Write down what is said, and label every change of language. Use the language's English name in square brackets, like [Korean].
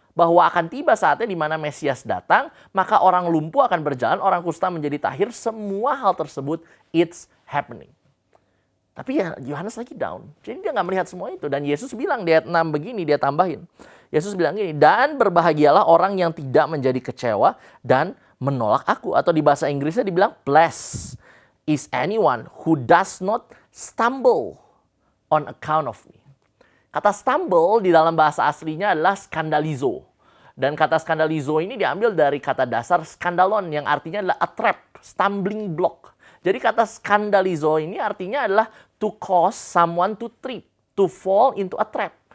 [Indonesian] Bahwa akan tiba saatnya di mana Mesias datang, maka orang lumpuh akan berjalan, orang kusta menjadi tahir, semua hal tersebut [English] it's happening. [Indonesian] Tapi ya Yohanes lagi down, jadi dia nggak melihat semua itu. Dan Yesus bilang di ayat 6 begini, dia tambahin. Yesus bilang gini, dan berbahagialah orang yang tidak menjadi kecewa dan menolak aku. Atau di bahasa Inggrisnya dibilang, [English] blessed is anyone who does not stumble on account of me. [Indonesian] Kata stumble di dalam bahasa aslinya adalah skandalizo. Dan kata skandalizo ini diambil dari kata dasar skandalon yang artinya adalah [English] a trap, stumbling block. [Indonesian] Jadi kata skandalizo ini artinya adalah [English] to cause someone to trip, to fall into a trap.